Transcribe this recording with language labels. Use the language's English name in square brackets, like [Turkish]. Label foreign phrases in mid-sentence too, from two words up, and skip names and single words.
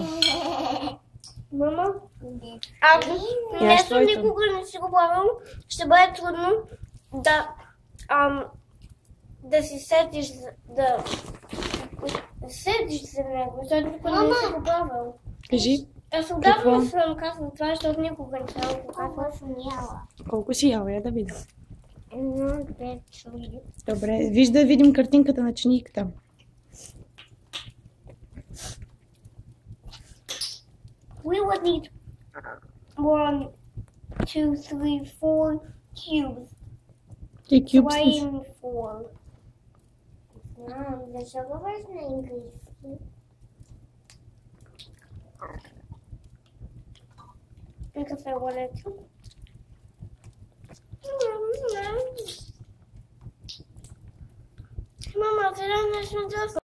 [Bulgarian] Мама, ако нещо никога не си го правил, ще бъде трудно да си сетиш за него, защото никога не си го правил. Кажи. Аз отдавна съм казал това, защото никога не съм го казал. Колко си яла, я да видя. Едно, 2, 3. Добре, виж да видим картинката на чиниката. [English] We would need 1, 2, 3, 4 cubes. [Bulgarian] Ти кюбс. 4. Защо говориш на английски? [English] Because I wanted to. Mama, did I mention this?